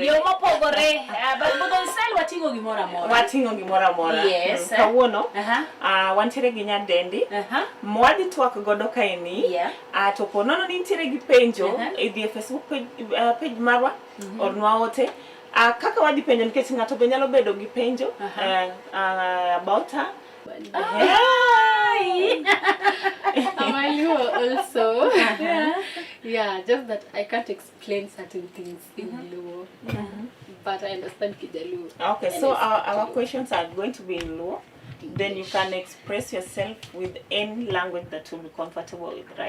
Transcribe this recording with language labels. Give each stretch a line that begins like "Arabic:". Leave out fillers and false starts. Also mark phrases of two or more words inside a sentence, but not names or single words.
Luo (Kenya and Tanzania): yo mopogore but Budho In Style wating'o gimoro amora yes kawuono wantiere gi nyadendi mwadhi twak godo kaeni to ponono ni nitiere gi penjo idhi e Facebook page marwa ornwa ote kaka wadhi penjo nikech ng'ato be nyalo bedo gi penjo
English: about her. Am I Luo also? Yeah, just that I can't explain certain things in Luo, but I understand Kijaluo. Okay, so our questions are going to be in Luo. Then you can express yourself with any language that you'll be comfortable with, right?